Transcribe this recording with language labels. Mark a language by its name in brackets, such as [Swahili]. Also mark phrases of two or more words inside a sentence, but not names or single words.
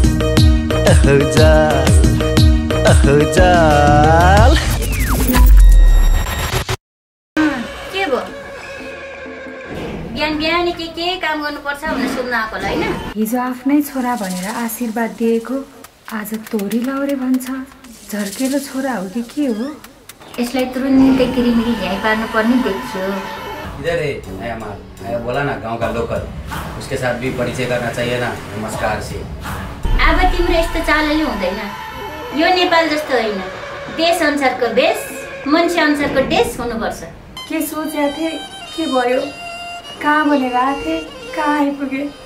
[Nepali] के भो बिहान के काम गर्नुपर्छ भनेर सोध्न आएको होला हैन हिजो आफ्नै छोरा भनेर आशीर्वाद दिएको आज तोरी लाउरे भन्छ झर्केलो छोरा हो कि के हो यसलाई तुरुन्तै किरिमिरी झ्याइ पार्नु पर्ने देख्छु [Hindi] इधर है आया माल आया बोला ना गांव का लोकल उसके साथ भी परिचय करना चाहिए ना नमस्कार से [Nepali] अब तिम्रो यस्तो चालले हुँदैन यो नेपाल जस्तो होइन देश अनुसारको बेस मान्छे अनुसारको देश हुनुपर्छ के सोचेको थिए के भयो कहाँ भनेर आएको थिएँ कहाँ आइपुगे